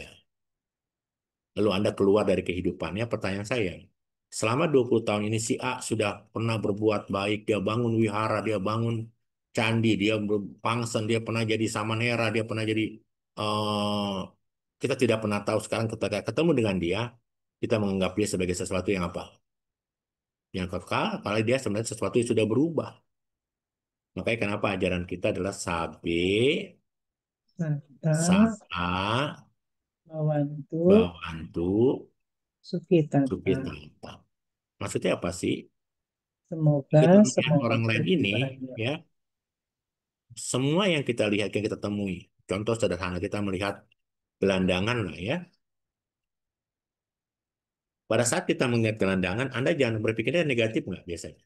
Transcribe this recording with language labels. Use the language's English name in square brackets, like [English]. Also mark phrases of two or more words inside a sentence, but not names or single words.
[Indonesian] Lalu Anda keluar dari kehidupannya, pertanyaan saya, selama 20 tahun ini si A sudah pernah berbuat baik, dia bangun wihara, dia bangun candi, dia pangsen, dia pernah jadi samanera, dia pernah jadi kita tidak pernah tahu. Sekarang ketika ketemu dengan dia, kita menganggap dia sebagai sesuatu yang apa? Yang kekal, kalau dia sebenarnya sesuatu yang sudah berubah. Makanya kenapa ajaran kita adalah sabe, [Pali] Santa, sapa, Bawantu, bawantu, Sukitata. sukitata. [Indonesian] Maksudnya apa sih? Semoga Kita melihat semua orang lain makhluk ini, bahagia. ya, semua yang kita lihat, yang kita temui. Contoh sederhana, kita melihat gelandangan lah ya. Pada saat kita melihat gelandangan, Anda jangan berpikirnya negatif nggak biasanya?